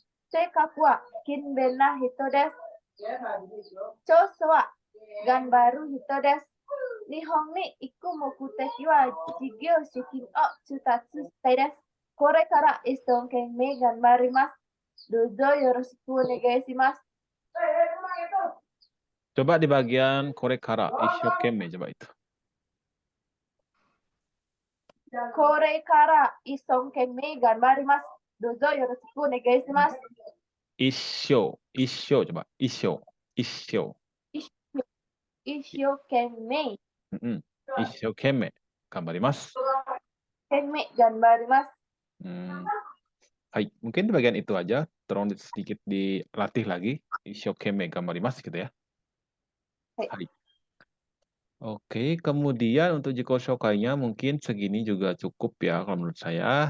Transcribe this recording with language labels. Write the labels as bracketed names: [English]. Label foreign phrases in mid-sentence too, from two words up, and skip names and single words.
[Japanese] 性格は勤勉な人です。長所は頑張る人です。日本に行く目的は事業資金を調達したいです。これから一生懸命頑張ります。どうぞよろしくお願いします。 [Indonesian] Coba di bagian [Japanese] これから 一生懸命 [Indonesian] coba itu. [Japanese] これから一生懸命頑張ります。どうぞよろしくお願いします。一生、一生 coba. 一生、一生. 一生懸命 Ishokeme. Gambarimasu. 懸命頑張ります。 [Indonesian] Hai, mungkin di bagian itu aja. Tolong sedikit dilatih lagi. [Japanese] 一生懸命頑張ります [Indonesian] gitu ya. Hai. Oke, kemudian untuk [Japanese] 自己紹介- [Indonesian] nya mungkin segini juga cukup ya kalau menurut saya.